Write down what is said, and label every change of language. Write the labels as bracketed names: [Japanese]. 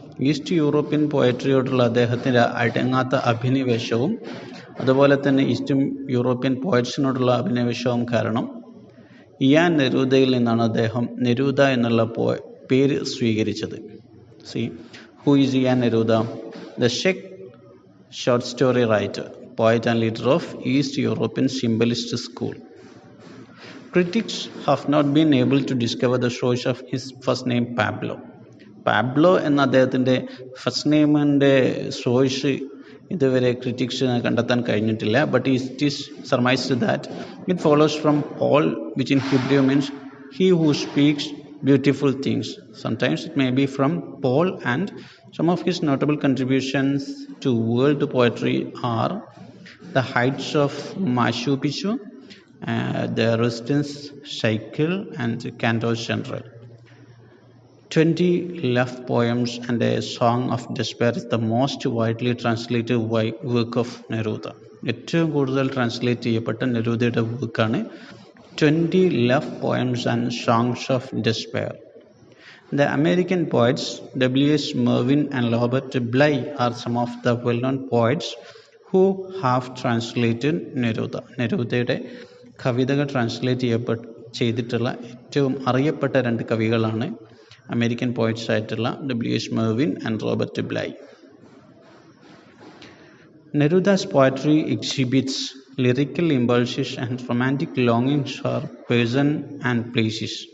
[Malayalam] East European പോയട്രിയോടുള്ള അദ്ദേഹത്തിൻ്റെ അടങ്ങാത്ത അഭിനിവേശവും അതുപോലെ തന്നെ ഈസ്റ്റ് യൂറോപ്യൻ പോയറ്റ്സിനോടുള്ള അഭിനിവേശവും കാരണം ഇയാൻ നെരൂദയിൽ നിന്നാണ് അദ്ദേഹം നെരൂദ എന്നുള്ള പേര് സ്വീകരിച്ചത്. [English] Who is Ian Neruda? The cheque short story writer, poet and leader of east European സിംബലിസ്റ്റ് school. Critics have not been able to discover the source of his first name [Malayalam] Pablo എന്ന അദ്ദേഹത്തിൻ്റെ first നെയിമിൻ്റെ source ഇതുവരെ critics കണ്ടെത്താൻ കഴിഞ്ഞിട്ടില്ല. [English] But it is surmised that it follows from Paul, which in Hebrew means he who speaks beautiful things. Sometimes it may be from Paul, and some of his notable contributions to world poetry are the heights of Machu Picchu, the residence cycle and cantos general. 20 love poems and a song of despair is the most widely translated work of Neruda. [Malayalam] ഏറ്റവും കൂടുതൽ translate ചെയ്യപ്പെട്ട നെരൂദയുടെ വർക്കാണ് 20 love poems and songs of despair. [English] The American poets W.S. Merwin and Robert Bly are some of the well-known poets who have translated Neruda. [Malayalam] നെരൂദയുടെ കവിതകൾ translate ചെയ്തിട്ടുള്ള ഏറ്റവും അറിയപ്പെട്ട രണ്ട് കവികളാണ് American poets ആയിട്ടുള്ള W.S. [English] Merwin and Robert Bly. Neruda's poetry exhibits lyrical impulses and romantic longings for person and places.